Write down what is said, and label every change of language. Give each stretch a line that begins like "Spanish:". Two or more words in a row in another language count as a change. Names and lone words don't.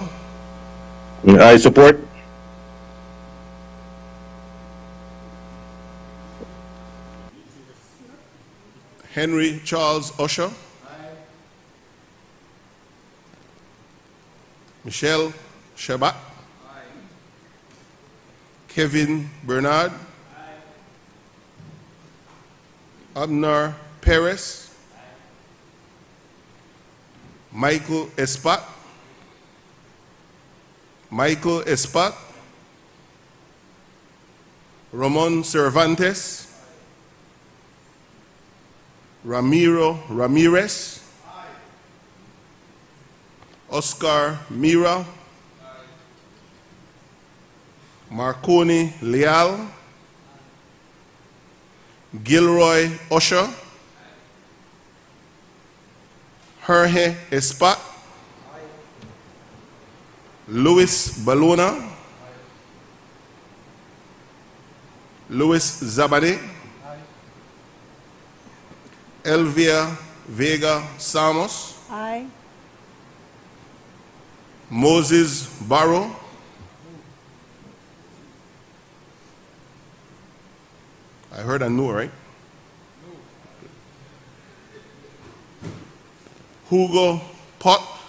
English: I support. Henry Charles Usher. Michelle Shabat. Kevin Bernard. Abner Perez. Michael Espat. Michael Espat. Ramon Cervantes. Ramiro Ramirez. Oscar Mira. Marconi Leal. Gilroy Usher. Jorge Espat. Luis Balona. Luis Zabade. Elvia Vega Samos. Aye. Moses Barrow. I heard a no, right? Hugo Pot.